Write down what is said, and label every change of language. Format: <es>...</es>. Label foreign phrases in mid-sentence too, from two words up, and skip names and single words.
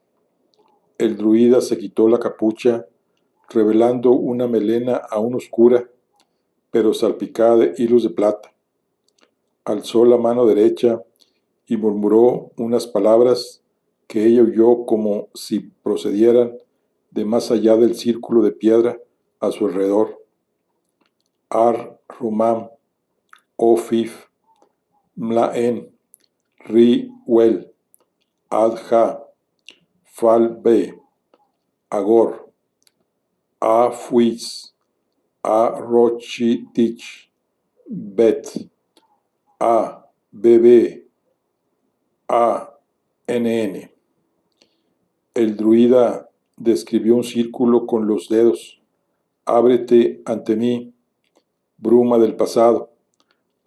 <es>El druida se quitó la capucha, revelando una melena aún oscura, pero salpicada de hilos de plata. Alzó la mano derecha y murmuró unas palabras que ella oyó como si procedieran de más allá del círculo de piedra a su alrededor. Ar Rumam, Ofif, Mlaen, Ri Wel, Adha, Fal Be, Agor, A Fuis, A Rochitich, Bet, A Bebe, A NN. El druida describió un círculo con los dedos. Ábrete ante mí, bruma del pasado.</es>